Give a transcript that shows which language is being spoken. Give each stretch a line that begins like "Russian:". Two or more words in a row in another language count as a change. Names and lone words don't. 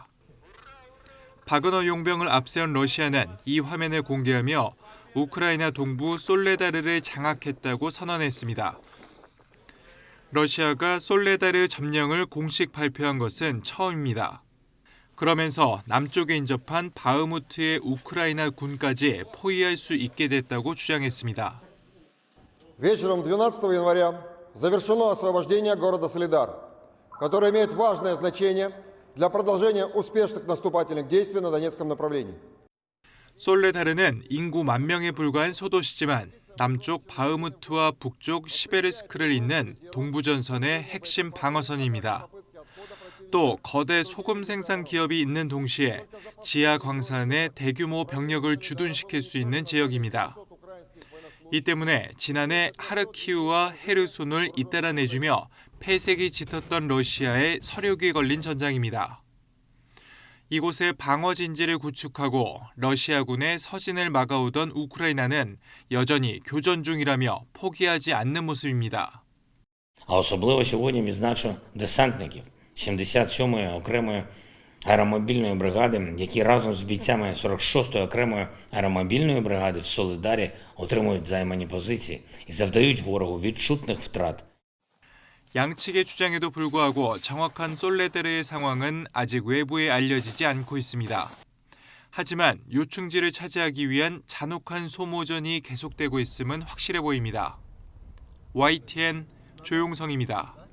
Korean: 바그너 용병을 앞세운 러시아는 이 화면을 공개하며 우크라이나 동부 솔레다르를 장악했다고 선언했습니다. 러시아가 솔레다르 점령을 공식 발표한 것은 처음입니다. 그러면서 남쪽에 인접한 바흐무트의 우크라이나 군까지 포위할 수 있게 됐다고 주장했습니다.
Russian: Вечером 12 января завершено освобождение города Солидар, которое имеет важное значение для продолжения успешных наступательных действий на Донецком направлении.
Korean: 솔레다르는 인구 10,000명에 불과한 소도시지만 남쪽 바흐무트와 북쪽 시베르스크를 잇는 동부전선의 핵심 방어선입니다. 또 거대 소금 생산 기업이 있는 동시에 지하 광산에 대규모 병력을 주둔시킬 수 있는 지역입니다. 이 때문에 지난해 하르키우와 헤르손을 잇따라 내주며 폐색이 짙었던 러시아의 서륙이 걸린 전장입니다. 이곳에 방어 진지를 구축하고 러시아군의 서진을 막아오던 우크라이나는 여전히 교전 중이라며 포기하지 않는 모습입니다.
Ukrainian: А особливо сьогодні відзначу десантників 77-ї окремої аеромобільної бригади, які разом з бійцями 46-ї окремої аеромобільної бригади в Солидарі отримують займані позиції і завдають ворогу відчутних втрат.
Korean: 양측의 주장에도 불구하고 정확한 솔레다르의 상황은 아직 외부에 알려지지 않고 있습니다. 하지만 요충지를 차지하기 위한 잔혹한 소모전이 계속되고 있음은 확실해 보입니다. YTN 조용성입니다.